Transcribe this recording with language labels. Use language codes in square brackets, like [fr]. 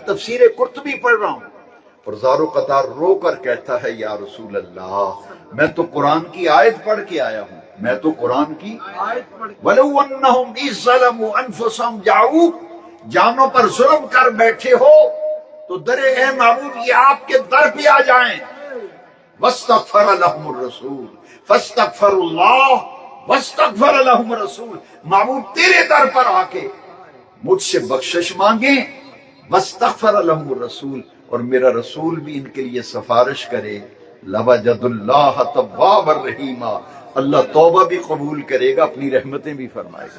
[ur] تفسیر قرطبی پڑھ رہا ہوں اور زار و قطار رو کر کہتا ہے یا رسول اللہ میں تو قرآن کی آیت پڑھ کے آیا ہوں، میں تو قرآن کی آیت پڑھ کے [ar] وَلَوْ أَنَّهُمْ إِذْ ظَلَمُوا أَنفُسَهُمْ جَاءُوكَ، [ur] جانوں پر ظلم کر بیٹھے ہو تو درے اے محبوب یہ آپ کے در پہ آ جائیں. [ar] واستغفر لهم الرسول فاستغفر اللہ واستغفر لهم الرسول. [ur] محبوب تیرے در پر آ کے مجھ سے بخشش مانگیں. واستغفر لهم الرسول، اور میرا رسول بھی ان کے لیے سفارش کرے. لوجد اللہ توابا رحیما، اللہ توبہ بھی قبول کرے گا، اپنی رحمتیں بھی فرمائے گا.